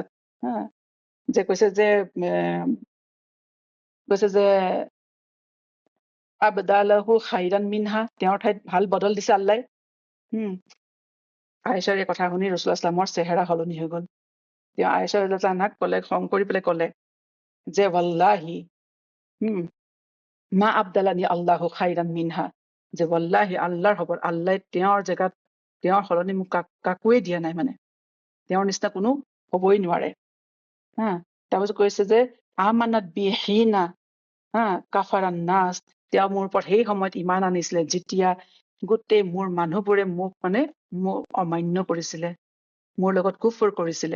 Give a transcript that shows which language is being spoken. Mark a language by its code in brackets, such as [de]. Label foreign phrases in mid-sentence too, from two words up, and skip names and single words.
[as] যে কৈছে যে [ar] أبدله خيرا منها, [as] তেওঁৰ ঠাইত ভাল বদল দিছে আল্লাহ। আয়েশাৰ এই কথা শুনি [ar] رسول الله صلى الله [as] চেহেৰা সলনি হৈ গল। তেওঁ আয়েশা [ar] رضي الله عنها [as] ক'লে, খং কৰি পেলাই ক'লে যে [ar] والله ما أبدلني الله خيرا منها, [as] যে ৱাল্লাহি আল্লাহৰ খবৰ, আল্লাহ তেওঁৰ জেগাত তেওঁৰ সলনি মোক কাকোৱে দিয়া নাই, মানে তেওঁৰ নিচিনা কোনো হবই নোৱাৰে। তাৰপিছত কৈছে যে [ar] آمنت بي إذ كفر الناس, [as] তেওঁ মোৰ ওপৰত সেই সময়ত ইমান আনিছিলে যেতিয়া গোটেই মোৰ মানুহবোৰে মোক মানে অমান্য কৰিছিলে, মোৰ লগত কুফৰ কৰিছিলে।